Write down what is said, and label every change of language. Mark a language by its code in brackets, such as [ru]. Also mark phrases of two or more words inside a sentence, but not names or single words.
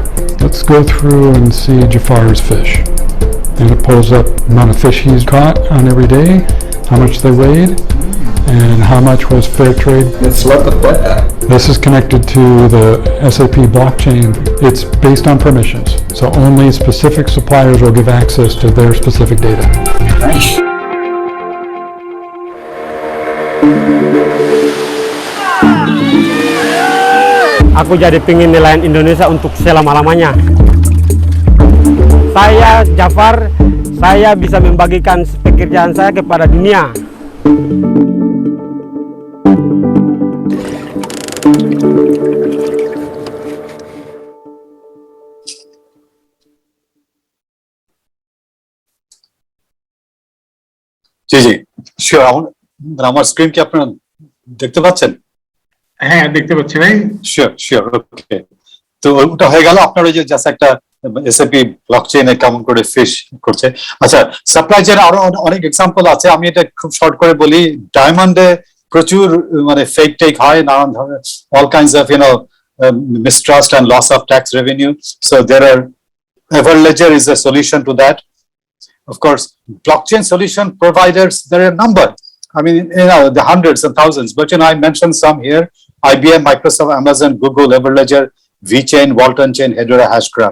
[en] Let's go through and see Jafar's fish. And it pulls up the amount of fish he's caught on every day, how much they weighed, and how much was fair trade. It's a lot of data. This is connected to the SAP blockchain. It's based on permissions, so only specific suppliers will give access to their specific data. Nice. [id] Aku jadi pingin nelayan Indonesia untuk selama-lamanya. Saya Jafar, saya bisa membagikan pekerjaan saya kepada dunia. [bn] জি জি শিওর আমার স্ক্রিন কি আপনারা দেখতে পাচ্ছেন? হ্যাঁ, দেখতে পাচ্ছি ভাই। [en] sure sure okay. [bn] তো ওটা হয়ে গেল আপনার ওই যে জাস্ট একটা এসএপি ব্লকচেইনে কেমন করে ফিশ করছে। আচ্ছা, [en] supply chain [bn] আরো অনেক এক্সাম্পল আছে, আমি এটা খুব শর্ট করে বলি। ডায়মন্ডে প্রচুর মানে ফেক টেক হয়, নানান ধরনের [en] all kinds of mistrust and loss of tax revenue. So there are Everledger is a solution to that. Of course, blockchain solution providers, there are a number. I mean, the hundreds and thousands, but I mentioned some here: IBM, Microsoft, Amazon, Google, Everledger, VChain, Walton Chain, Hedera, Hashgraph.